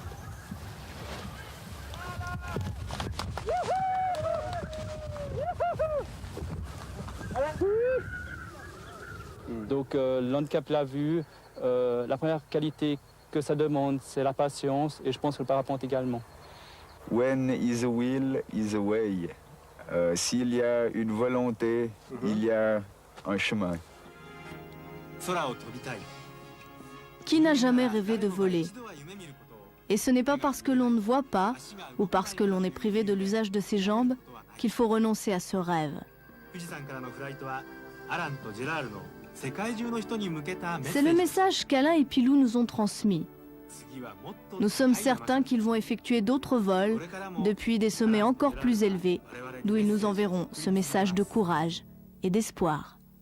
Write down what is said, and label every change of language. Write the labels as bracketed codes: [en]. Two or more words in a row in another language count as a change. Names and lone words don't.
[fr] Donc l'handicap l'a vu, la première qualité que ça demande, c'est la patience, et je pense que le parapente également. [en] When is a will, is a way. [fr] S'il y a une volonté, il y a un chemin. [ja] 空を飛びたい [fr] Qui n'a jamais rêvé de voler? [ja] 一度は夢見ることを [fr] Et ce n'est pas parce que l'on ne voit pas ou parce que l'on est privé de l'usage de ses jambes qu'il faut renoncer à ce rêve. [ja] 富士山からのフライトはアランとジェラールの世界中の人に向けたメッセ [fr] C'est le [ja] ージ [fr] message qu'Alain et Pilou nous ont transmis. [ja] 次はもっと [fr] Nous sommes certains qu'ils vont effectuer d'autres vols depuis des sommets encore plus élevés, d'où ils nous enverront ce message de courage et d'espoir.